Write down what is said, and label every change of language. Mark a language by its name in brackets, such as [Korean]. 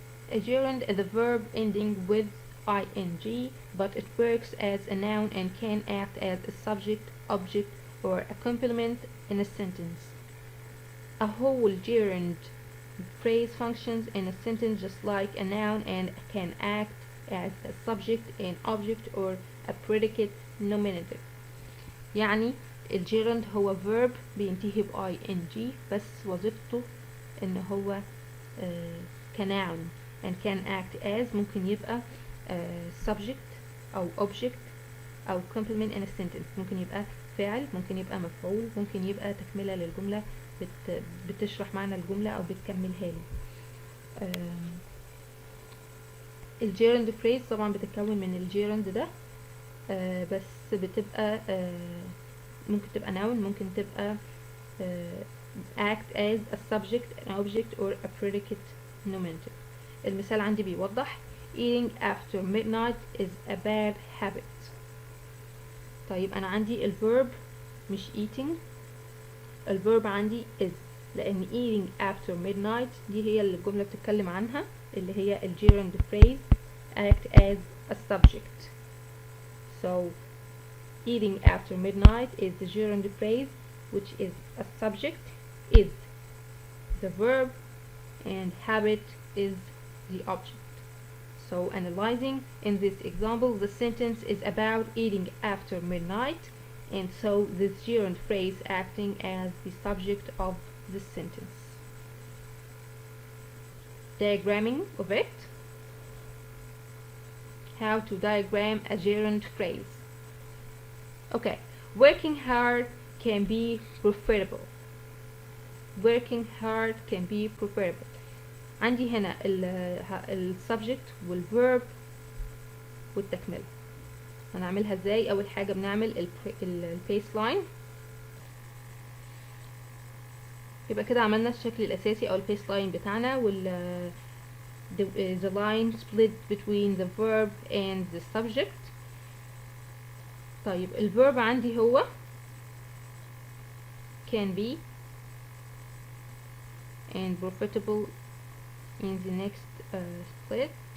[English] A gerund is a verb ending with ing, but it works as a noun and can act as a subject, object, or a complement in a sentence. A whole gerund phrase functions in a sentence just like a noun and can act as a subject, an object, or a predicate nominative. [Arabic] يعني الجيرند هو verb بينتهي ب ing بس وظيفته ان هو كnoun [English] and can act as, [Arabic] ممكن يبقى subject او object او [English] complement in a sentence, [Arabic] ممكن يبقى فاعل, ممكن يبقى مفعول, ممكن يبقى تكملة للجملة بتشرح معنى الجملة او بتكملها له. الجيرند phrase طبعا بتتكون من الجيرند ده, بس بتبقى ممكن تبقى noun, ممكن تبقى [English] act as a subject, an object, or a predicate nominative. [Arabic] المثال عندي بيوضح [English] eating after midnight is a bad habit. [Arabic] طيب انا عندي الverb مش eating, الverb عندي is, لان eating after midnight دي هي اللي الجملة بتتكلم عنها, اللي هي الجيرند phrase act as a subject. [English] So eating after midnight is the gerund phrase, which is a subject, is the verb, and habit is the object. So analyzing in this example, the sentence is about eating after midnight, and so this gerund phrase acting as the subject of the sentence. Diagramming of it. How to diagram a gerund phrase. Okay, working hard can be preferable. Working hard can be preferable. [Arabic] عندي هنا ال subject والverb والتكملة. هنعملها ازاي؟ أول حاجة بنعمل ال baseline. يبقى كده عملنا الشكل الأساسي أو ال baseline بتاعنا, وال the line split between the verb and the subject. طيب الverb عندي هو [English] can be and profitable in the next split.